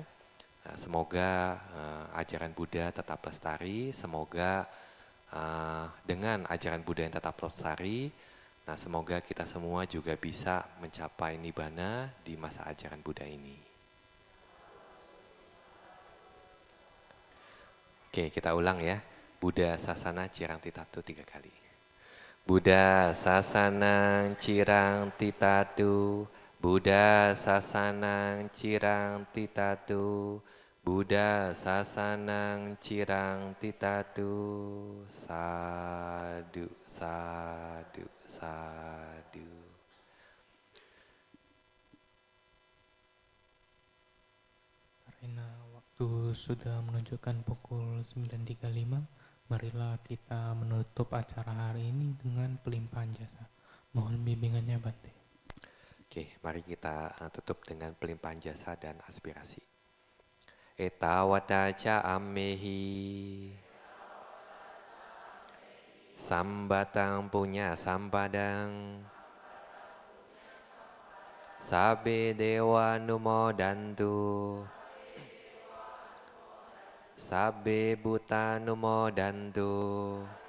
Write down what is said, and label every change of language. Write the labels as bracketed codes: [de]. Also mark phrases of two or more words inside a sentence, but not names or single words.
[id] Semoga ajaran Buddha tetap lestari, semoga dengan ajaran Buddha yang tetap lestari, nah semoga kita semua juga bisa mencapai Nibbana di masa ajaran Buddha ini. Oke, kita ulang ya. [pi] Buddha Sasana Cirang Titatu 3 kali. Buddha Sasanang Cirang Titatu, Buddha Sasanang Cirang Titatu, Buddha Sasanang Cirang Titatu. Sadu, sadu, sadu. [id] Karena waktu sudah menunjukkan pukul 9.35, marilah kita menutup acara hari ini dengan pelimpahan jasa. Mohon bimbingannya, Bante. Oke, mari kita tutup dengan pelimpahan jasa dan aspirasi. [pi] Etawata ca ammehi sambatang punya sampadang sabe dewa numodantu sabe buta numodantu